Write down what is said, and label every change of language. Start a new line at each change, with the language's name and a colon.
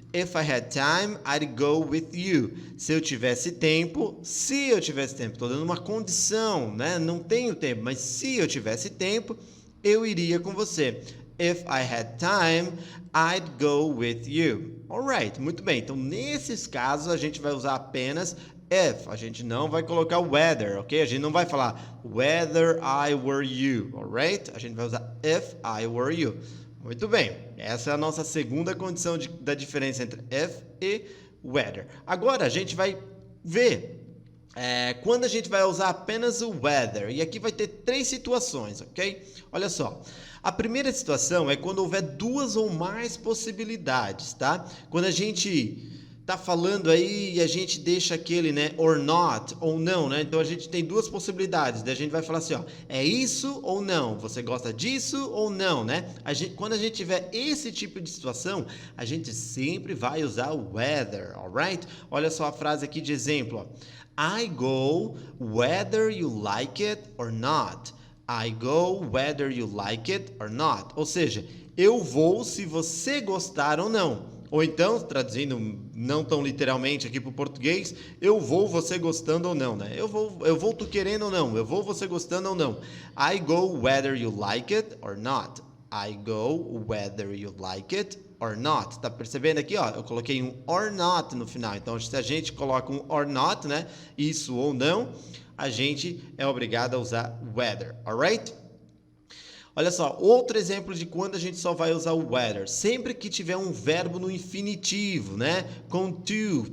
English: If I had time, I'd go with you.
Portuguese: Se eu tivesse tempo, estou dando uma condição, né? Não tenho tempo, mas se eu tivesse tempo, eu iria com você.
English: If I had time, I'd go with you.
Portuguese: Alright, muito bem. Então, nesses casos, a gente vai usar apenas if. A gente não vai colocar whether, ok? A gente não vai falar
English: whether I were you,
Portuguese: alright? A gente vai usar
English: if I were you.
Portuguese: Muito bem, essa é a nossa segunda condição da diferença entre if e whether. Agora a gente vai ver quando a gente vai usar apenas o whether. E aqui vai ter três situações, ok? Olha só. A primeira situação é quando houver duas ou mais possibilidades, tá? Quando a gente tá falando aí e a gente deixa aquele, né, or not, ou não, né? Então a gente tem duas possibilidades. Daí a gente vai falar assim, ó, é isso ou não? Você gosta disso ou não, né? Quando a gente tiver esse tipo de situação, a gente sempre vai usar o whether, alright? Olha só a frase aqui de exemplo, ó.
English: I go whether you like it or not. I go whether you like it or not.
Portuguese: Ou seja, eu vou se você gostar ou não. Ou então, traduzindo não tão literalmente aqui para o português, eu vou você gostando ou não, né? Eu vou tu querendo ou não, eu vou você gostando ou não.
English: I go whether you like it or not. I go whether you like it or not.
Portuguese: Tá percebendo aqui, ó? Eu coloquei um or not no final. Então, se a gente coloca um or not, né? Isso ou não, a gente é obrigado a usar whether, alright? Olha só, outro exemplo de quando a gente só vai usar o weather. Sempre que tiver um verbo no infinitivo, né? Com to.